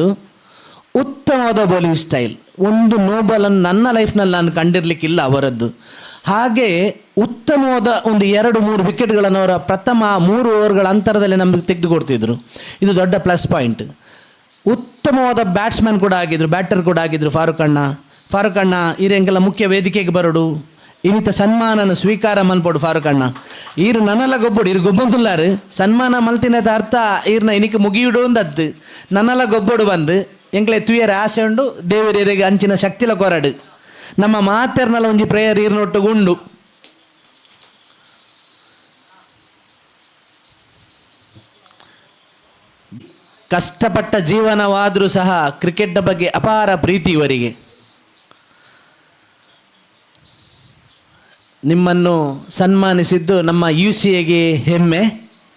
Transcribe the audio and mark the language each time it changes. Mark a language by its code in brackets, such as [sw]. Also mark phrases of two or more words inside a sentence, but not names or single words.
[kn] ಉತ್ತಮವಾದ [en] bowling style, [kn] ಒಂದು ನೋಬಲನ್ನು ನನ್ನ ಲೈಫ್ನಲ್ಲಿ ನಾನು ಕಂಡಿರಲಿಕ್ಕಿಲ್ಲ ಅವರದ್ದು. ಹಾಗೆ ಉತ್ತಮವಾದ ಒಂದು 2-3 ವಿಕೆಟ್ಗಳನ್ನು ಅವರ ಪ್ರಥಮ 3 ಓವರ್ಗಳ ಅಂತರದಲ್ಲಿ ನಮಗೆ ತೆಗೆದುಕೊಡ್ತಿದ್ರು. ಇದು ದೊಡ್ಡ [en] plus point. [kn] ಉತ್ತಮವಾದ ಬ್ಯಾಟ್ಸ್ಮನ್ ಕೂಡ ಆಗಿದ್ರು, ಬ್ಯಾಟರ್ ಕೂಡ ಆಗಿದ್ರು [tcy] ಫಾರೂಕ್ ಅಣ್ಣ ಇರೆಂಗೆಲ್ಲ ಮುಖ್ಯ ವೇದಿಕೆಗೆ ಬರೋಡು, ಇನ್ನಿತ ಸನ್ಮಾನನ ಸ್ವೀಕಾರ ಮಲ್ಪಡು ಫಾರೂಕ್ ಅಣ್ಣ. ಈರು ನನ್ನಲ್ಲ ಗೊಬ್ಬಡು, ಇರು ಗೊಬ್ಬಂದುಲ್ಲಾರು ಸನ್ಮಾನ ಮಲ್ತಿನದ ಅರ್ಥ ಈರ್ನ ಇನಿಕ್ಕೆ ಮುಗಿಯಿಡು ಅಂದದ್ದು. ನನ್ನಲ್ಲ ಗೊಬ್ಬಡು ಬಂದು ಎಂಕ್ಲೆ ತುಯರ ಆಸೆ ಉಂಡು, ದೇವರಿಗೆ ಅಂಚಿನ ಶಕ್ತಿಲ ಕೊರಡು. ನಮ್ಮ ಮಾತೆರ್ನಲ್ಲ ಒಂಜಿ ಪ್ರೇಯರ್ ಈರ್ನೊಟ್ಟುಗುಂಡು. [kn] ಕಷ್ಟಪಟ್ಟ ಜೀವನವಾದರೂ ಸಹ ಕ್ರಿಕೆಟ್ನ ಬಗ್ಗೆ ಅಪಾರ ಪ್ರೀತಿ ಇವರಿಗೆ. ನಿಮ್ಮನ್ನು ಸನ್ಮಾನಿಸಿದ್ದು ನಮ್ಮ UCAಗೆ ಹೆಮ್ಮೆ.